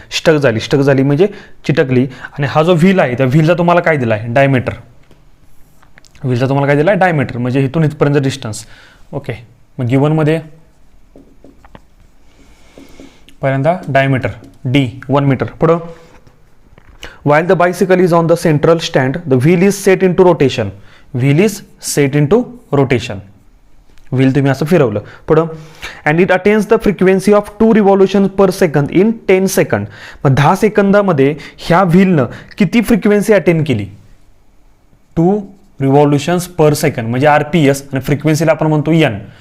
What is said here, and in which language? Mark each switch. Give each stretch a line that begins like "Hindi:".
Marathi: Stuck झाली म्हणजे चिटकली. आणि हा जो व्हील आहे त्या व्हीलचा तुम्हाला काय दिला आहे? डायमीटर. व्हीलचा तुम्हाला काय दिला आहे? डायमीटर, म्हणजे इथून इथपर्यंत डिस्टन्स. ओके, मग गिवनमध्ये पहिल्यांदा डायमीटर D 1 मीटर.
English: पुढं, while the bicycle is on the central stand, the wheel is set into rotation. Wheel is set into rotation.
Marathi: Wheel तुम्ही असं फिरवलं. पुढं
English: And it attains the frequency of 2 revolution per second in 10 second.
Marathi: मग 10 सेकंदामध्ये ह्या व्हीलनं किती frequency attain केली? 2 रिव्हॉल्युशन्स पर second म्हणजे RPS आणि फ्रिक्वेन्सीला आपण म्हणतो N.